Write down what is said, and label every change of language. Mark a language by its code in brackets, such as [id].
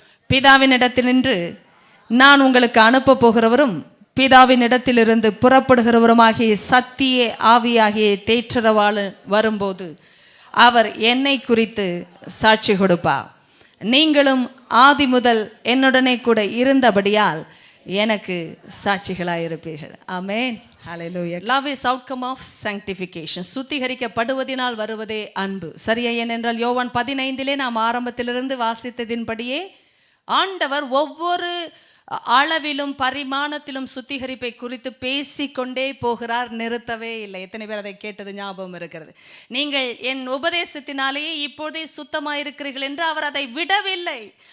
[ta] பிதாவினிடத்தினின்று நான் உங்களுக்கு அனுப்ப போகிறவரும் பிதாவினிடத்திலிருந்து புறப்படுகிறவருமாகிய சத்திய ஆவியாகிய தேற்றரவாளன் வரும்போது அவர் என்னை குறித்து சாட்சி கொடுப்பார். நீங்களும் ஆதி முதல் என்னுடனே கூட இருந்தபடியால் எனக்கு சாட்சிகளாயிருப்பீர்கள். ஆமென். ஹல்லேலூயா. [en] Love is outcome of sanctification. [ta] சுத்திகரிக்கப்படுவதினால் வருவதே அன்பு. சரியா? ஏனென்றால் யோவான் 15 நாம் ஆரம்பத்திலிருந்து வாசித்ததின்படியே ஆண்டவர் ஒவ்வொரு அளவிலும் பரிமாணத்திலும் சுத்திகரிப்பை குறித்து பேசிக்கொண்டே போகிறார், நிறுத்தவே இல்லை. எத்தனை பேர் அதை கேட்டது ஞாபகம் இருக்கிறது? நீங்கள் என் உபதேசத்தினாலேயே இப்போதே சுத்தமாயிருக்கிறீர்கள் என்று அவர் அதை விடவில்லை.